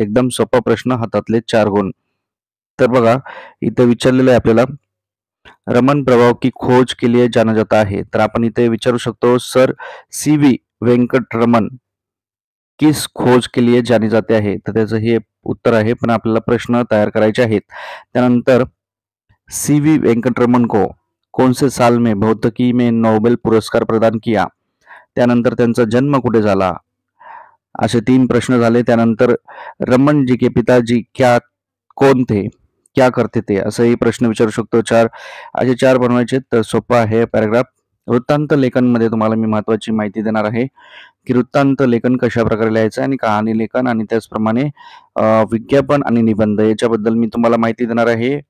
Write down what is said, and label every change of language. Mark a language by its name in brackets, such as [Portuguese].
[Marathi] एकदम सोपा प्रश्न, हातातले 4 गुण. तर बघा, इथे विचारलेलं आहे आपल्याला, [Hindi] रमन प्रभाव की खोज के लिए जाना जाता है. [Marathi] तर आपण इथे विचारू शकतो, सर CV वेंकटरमन [Hindi] किस खोज के लिए जाने जाते [Marathi] आहे. तर त्याचं हे उत्तर आहे, पण आपल्याला प्रश्न तयार करायचे आहेत. त्यानंतर [Hindi] CV वेंकटरमन को कौन से साल में भौतिकी में नोबेल पुरस्कार प्रदान किया. [Marathi] त्यानंतर त्यांचा जन्म कुठे झाला. असे 3 प्रश्न झाले. त्यानंतर रमन [Hindi] जी के पिताजी [Marathi] कोण थे, [Hindi] क्या करते थे, [Marathi] असंही प्रश्न विचारू शकतो. 4 असे 4 बनवायचे. तर सोपा आहे पॅराग्राफ. वृत्तांत लेखन मध्ये तुम्हाला मी महत्वाची माहिती देणार आहे की वृत्तांत लेखन कशा प्रकारे लिहायचं आणि कहाणी लेखन आणि त्याचप्रमाणे विज्ञापन आणि निबंध याच्याबद्दल मी तुम्हाला माहिती देणार आहे.